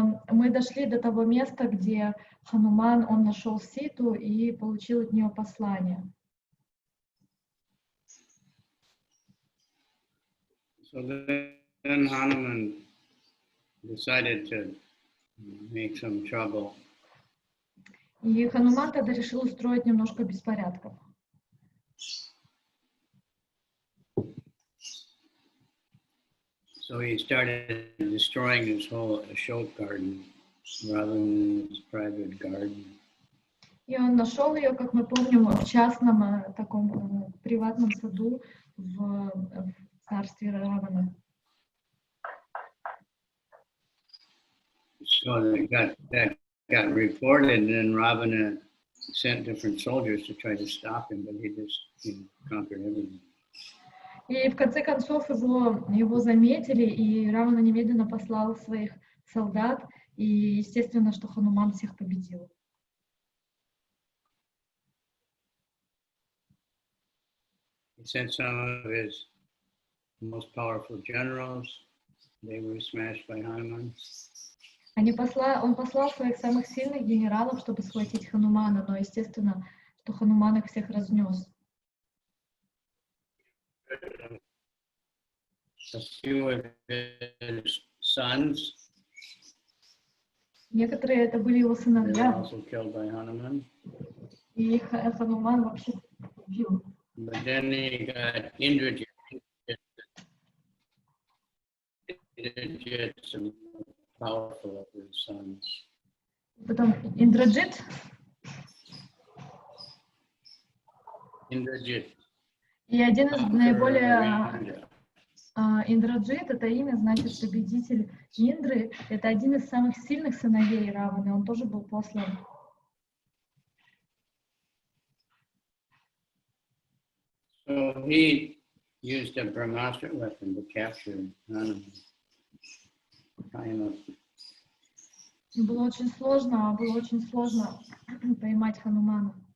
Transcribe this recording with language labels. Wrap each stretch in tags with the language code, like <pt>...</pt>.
<ru>Мы дошли до того места, где Хануман, он нашел Ситу и получил от нее послание.</ru> <en>So then Hanuman decided to make some trouble.</en> <ru>И Хануман тогда решил устроить немножко беспорядков.</ru> <en>So he started destroying his whole Ashok garden rather than his private garden.</en> <ru>И он нашел ее, как мы помним, в частном таком приватном саду в царстве Равана.</ru> <en>So that got reported, and then Ravana sent different soldiers to try to stop him, but he just conquered everything.</en> <ru>И в конце концов его заметили, и Равана немедленно послал своих солдат, и естественно, что Хануман всех победил.</ru> <en>He sent some of his most powerful generals. They were smashed by Hanuman.</en> <ru>Он послал своих самых сильных генералов, чтобы схватить Ханумана, но естественно, что Хануман их всех разнес.</ru> <en>A few of his sons</en> <ru>Некоторые это были его</ru> <en>were</en> <ru>сыновья,</ru> <en>also killed by Hanuman.</en> <ru>и их Хануман вообще убил.</ru> <en>But then he got Indrajit, some powerful of his sons.</en> <ru>Потом Индраджит, и один из наиболее... Индраджит — это имя, значит, победитель Индры. Это один из самых сильных сыновей Раваны. Он тоже был послан.</ru> <en>So he used a Brahmastra weapon to capture Hanuman.</en> <ru>Было очень сложно поймать Ханумана.</ru>